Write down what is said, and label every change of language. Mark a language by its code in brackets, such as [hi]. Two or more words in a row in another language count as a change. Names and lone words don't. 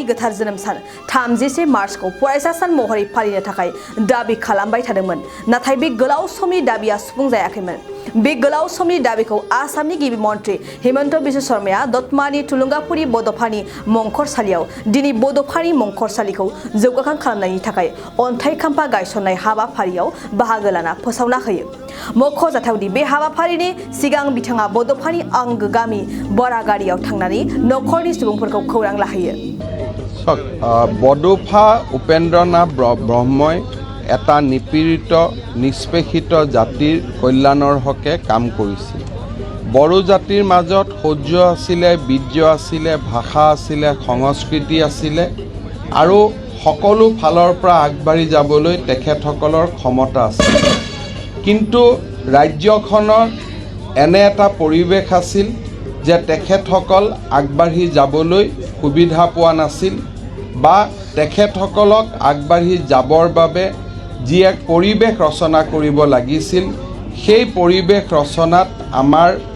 [brx] गोथार जोनोम सान 30 मार्चखौ फरायसा सान महरै फालिनो थाखाय दाबि खालामबाय थादोंमोन नाथाय बे गोलाव समनि दाबिया सुफुंजायाखैमोन बे गोलाव समनि दाबिखौ आसामनि गिबि मन्थ्रि हेमन्त बिश्व शर्माया दतमानि थुलुंगाफुरि बड'फानि मंखरसालियाव दिनै बड'फानि मंखरसालिखौ जौगाखां खालामनायनि थाखाय अन्थाइ खाम्फा गायसननाय हाबाफारियाव बाहागो लाना फोसावना होयो मख'जाथावदि बे हाबाफारिनि सिगां बिथाङा बड'फानि आंगो गामि बरागारियाव थांनानै नखरनि सुबुंफोरखौ खौरां लाहैयो [as] बड'फा उपेन्द्रनाथ ब्रह्मই এটা নিপীড়িত নিষ্পেষিত জাতিৰ কল্যাণৰ হকে কাম কৰিছিল বড়ো জাতিৰ মাজত সৌৰ্য আছিলে বীৰ্য আছিলে ভাষা আছিলে সংস্কৃতি আছিলে আৰু সকলো ফালৰ পৰা আগবাঢ়ি যাবলৈ তেখেতসকলৰ ক্ষমতা আছিল কিন্তু ৰাজ্যখনৰ এনে এটা পৰিৱেশ আছিল যে তেখেতসকল আগবাঢ়ি যাবলৈ সুবিধা পোৱা নাছিল বা তেখেতসকলক আগবাঢ়ি যাবৰ বাবে যি এক পৰিৱেশ ৰচনা কৰিব লাগিছিল সেই পৰিৱেশ ৰচনাত আমাৰ